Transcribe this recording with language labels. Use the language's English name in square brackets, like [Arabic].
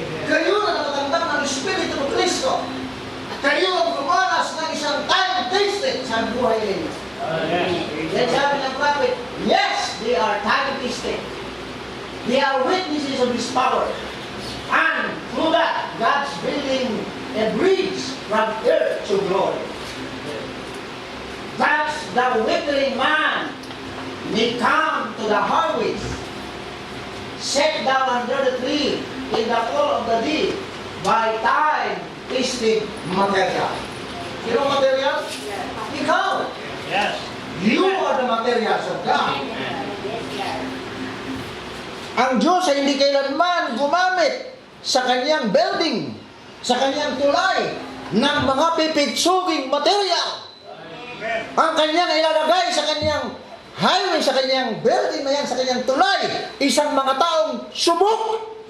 [Filipino] Kayo na nakatanggap ng Espiritu ng Kristo. Kayo ang gumanas ng isang time-tested sa buhay ninyo. Yan sabi ng [English] prophet, yes, they are time-tested. They are witnesses of His power. And through that, God's building a bridge from earth to glory. That the withering man may come to the harvest, set down under the tree in the fall of the day by time-tested material. [Filipino] Sino material? Ikaw. [English] Yes. You are the materials of God. [Filipino] Ang Diyos ay hindi kailanman gumamit sa kanyang building, sa kanyang tulay, ng mga pipitsuging material. [English] Amen. [Filipino] Ang kanyang ilalagay sa kanyang highway, sa kanyang building na yan, sa kanyang tulay, isang mga taong subok,